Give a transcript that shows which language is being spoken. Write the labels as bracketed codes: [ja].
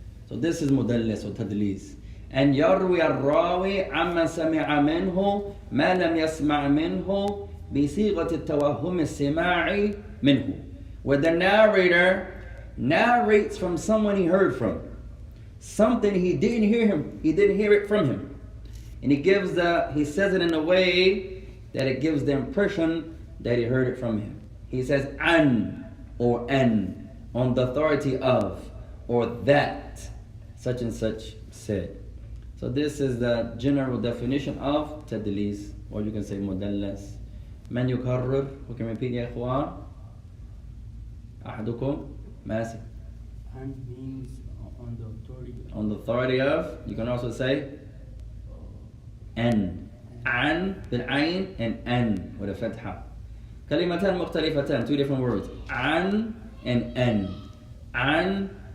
[en] So this is mudallis or tadlis. And [ar] yarwi al-rawi amma sami'a minhu ma lam yasma' minhu بصيغة التوهم السماعي منه, [en] where the narrator narrates from someone he heard from, something he didn't hear it from him, and he says it in a way that it gives the impression that he heard it from him. He says an or an on the authority of or that such and such said. So this is the general definition of tadlis, or you can say mudallas. [ar] من يكرر, [en] who can repeat [ar] يا إخوان؟ أحدكم ماسك. [en] And means on the authority. On the authority of. You can also say an [ar] بالعين [en] and an with a fatha. [ar] كلمتان مختلفتان, [en] two different words. An and an.